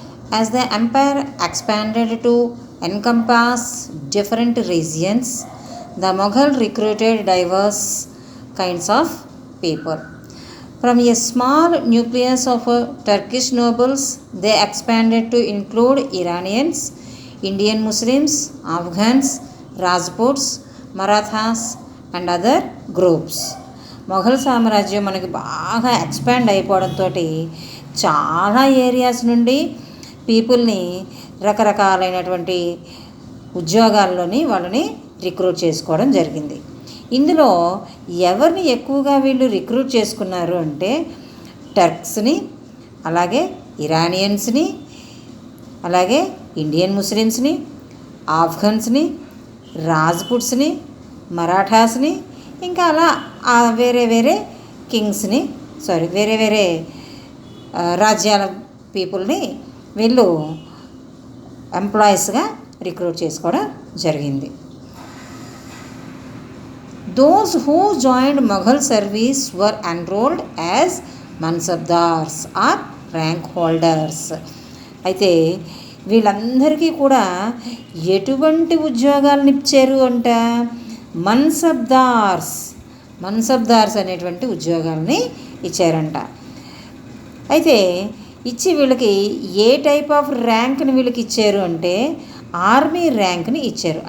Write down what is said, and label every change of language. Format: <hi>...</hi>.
<en>As the empire expanded to encompass different regions, the Mughal recruited diverse kinds of people. From a small nucleus of Turkish nobles, they expanded to include Iranians, Indian Muslims, Afghans, Rajputs, Marathas and other groups.</en> <te>Mughal సామ్రాజ్యం మనకి బాగా expand అయిపోవడంతో చాలా areas నుండి పీపుల్ని రకరకాలైనటువంటి ఉద్యోగాల్లోని వాళ్ళని recruit చేసుకోవడం జరిగింది. ఇందులో ఎవరిని ఎక్కువగా వీళ్ళు రిక్రూట్ చేసుకున్నారు అంటే టర్క్స్ని, అలాగే ఇరానియన్స్ని, అలాగే ఇండియన్ ముస్లిమ్స్ని, ఆఫ్ఘన్స్ని, రాజ్పుట్స్ని, మరాఠాస్ని, ఇంకా అలా వేరే వేరే కింగ్స్ని వేరే వేరే రాజ్యాల పీపుల్ని వీళ్ళు ఎంప్లాయీస్గా రిక్రూట్ చేసుకోవడం జరిగింది.</te> <en>Those who joined Mughal service were enrolled as Mansabdars or rank holders.</en> <te>అయితే వీళ్ళందరికీ కూడా ఎటువంటి ఉద్యోగాలను ఇచ్చారు అంట? మన్సబ్దార్స్ అనేటువంటి ఉద్యోగాలని ఇచ్చారంట. అయితే ఇచ్చి వీళ్ళకి ఏ టైప్ ఆఫ్ ర్యాంక్ని వీళ్ళకి ఇచ్చారు అంటే ఆర్మీ ర్యాంక్ని ఇచ్చారు.</te>